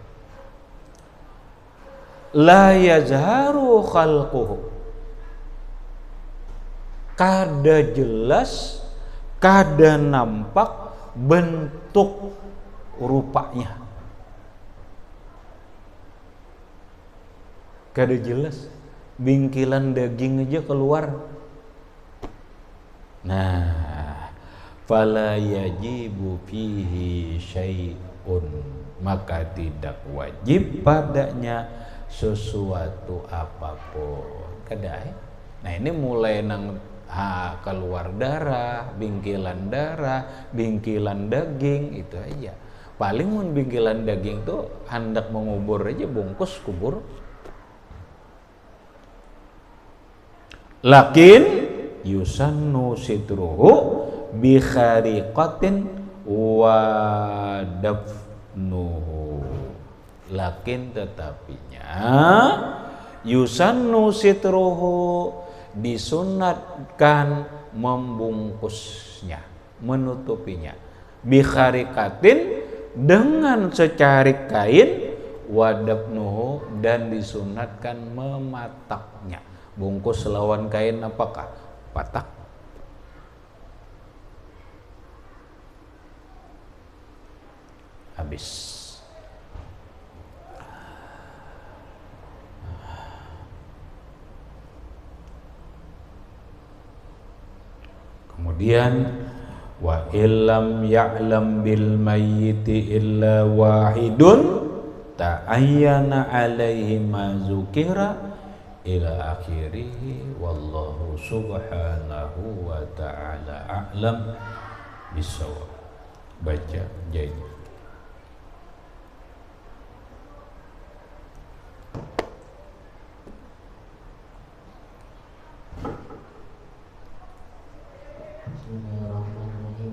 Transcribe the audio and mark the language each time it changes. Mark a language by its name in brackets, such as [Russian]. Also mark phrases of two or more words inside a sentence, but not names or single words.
[Arabic] لا يظهر خلقه, [Banjar] kada jelas, kada nampak bentuk rupanya, kada jelas, bingkilan daging aja keluar. Nah, [Arabic] فلا يجب فيه شيء, [Banjar] maka tidak wajib padanya sesuatu apapun. Kada. Nah, ini mulai nang keluar darah, bingkilan daging, itu aja. Paling mun bingkilan daging tuh hendak mengubur aja, bungkus kubur. [Arabic] لكن يسن ستره بخرقة ودفنه. [Banjar] Lakin tetapinya [Arabic] يسن ستره, [Banjar] disunatkan membungkusnya, menutupinya, [Arabic] بخرقة, [Banjar] dengan secarik kain, [Arabic] ودفنه, [Banjar] dan disunatkan memataknya. Bungkus lawan kain apakah? Patak. Habis. [Arabic] Kemudian وإن لم يعلم بالميت إلا واحد تعين عليه ما ذكر إلى آخره. والله سبحانه وتعالى أعلم بالصواب. [Banjar] Baca jadi. [Arabic] Bismillahirrahmanirrahim.